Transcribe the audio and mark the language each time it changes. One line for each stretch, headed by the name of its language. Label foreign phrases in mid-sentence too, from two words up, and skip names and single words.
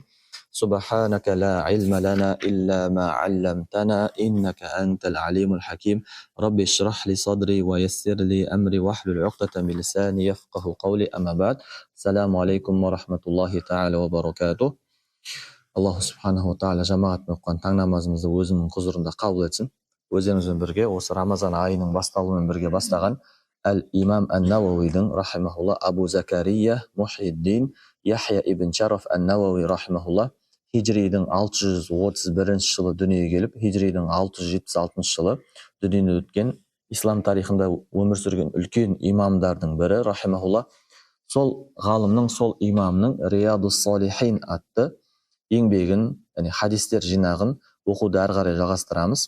Arabic: سبحانك لا علم لنا إلا ما علمتنا إنك أنت العليم الحكيم. رب اشرح لي صدري ويسر لي أمري واحلل عقدة من لساني يفقهوا قولي. أما بعد. السلام عليكم ورحمة الله تعالى وبركاته.
Uzbek: Alloh
Arabic: سبحانه وتعالى
Uzbek: jamoat o'qigan tang namozimizni o'zining huzurida qabul etsin.
Kazakh: Өзіңізбен бірге осы Рамазан айының басталуымен бірге бастаған Әл-Имам Ан-Науауидің рахимахулла Абу Закария Мухиддин Яхья ибн Шараф Ан-Науауи рахимахулла хижридің 631 жылы дүниеге келіп, хижридің 676 жылы дүниеден өткен ислам тарихында өмір сүрген үлкен имамдардың бірі рахимахулла. Сол ғалымның, сол имамның Риядус Салихин атты еңбегін, яғни хадистер жинағын оқуды әрі қарай жалғастырамыз.